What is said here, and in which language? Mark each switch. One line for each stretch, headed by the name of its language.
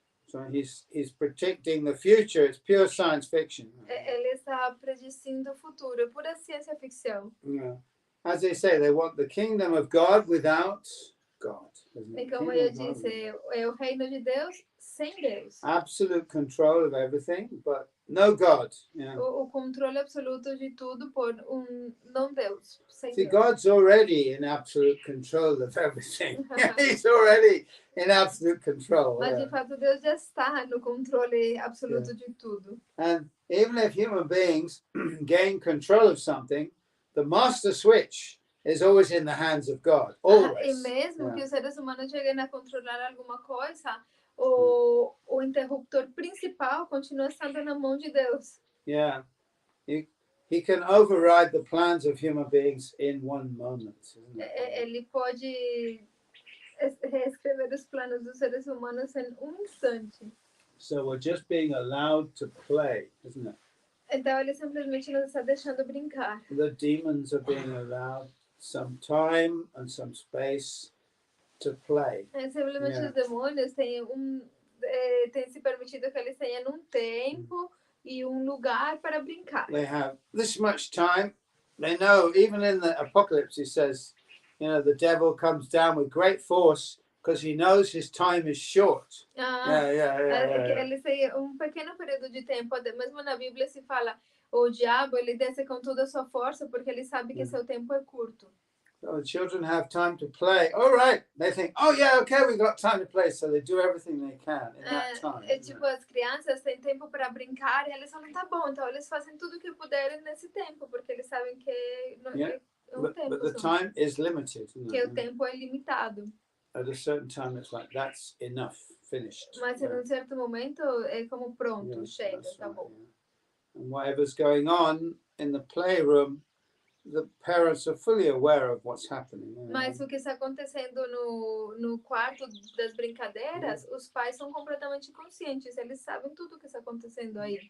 English: So he's predicting the future. It's pure science fiction.
Portuguese: Ele está predicindo o futuro, é pura ciência ficção.
English: Yeah. As they say, they want the kingdom of God without God.
Portuguese: E como eu disse, é o reino de Deus sem Deus.
English: Absolute control of everything, but no God. Yeah.
Portuguese: O controle absoluto de tudo por não Deus. Sem
English: See,
Portuguese: Deus.
English: God's already in absolute control of everything. He's already in absolute control.
Portuguese: Mas de fato Deus já está no controle absoluto de tudo.
English: And even if human beings gain control of something, the master switch is always in the hands of God. Always.
Portuguese: E mesmo que os seres humanos cheguem a controlar alguma coisa, o interruptor principal continua estando na mão de Deus.
English: Yeah. He can override the plans of human beings in one moment.
Portuguese: Ele pode reescrever os planos dos seres humanos em instante.
English: So we're just being allowed to play, isn't it?
Portuguese: Então ele simplesmente nos está deixando brincar.
English: The demons are being allowed some time and some space to play.
Portuguese: Simplesmente os demônios têm se permitido que eles tenham tempo e lugar para brincar.
English: They have this much time They know, even in the Apocalypse, he says, the devil comes down with great force because he knows his time is short. Yeah.
Portuguese: Eles têm pequeno período de tempo, mesmo na Bíblia se fala, o diabo ele desce com toda a sua força porque ele sabe que seu tempo é curto.
English: So the children have time to play. All right. They think, oh yeah, okay, we got time to play. So they do everything they can in that time.
Portuguese: Tipo, as crianças têm tempo para brincar e eles falam, tá bom, então eles fazem tudo o que puderem nesse tempo, porque eles sabem que é tempo.
English: But the time is limited.
Portuguese: Que o tempo é limitado.
English: At a certain time, it's like, that's enough, finished.
Portuguese: Mas em certo momento é como pronto, chega, tá bom.
English: And whatever's going on in the playroom, the parents are fully aware of what's happening.
Portuguese: Mas o que está acontecendo no quarto das brincadeiras, os pais são completamente conscientes, eles sabem tudo o que está acontecendo aí.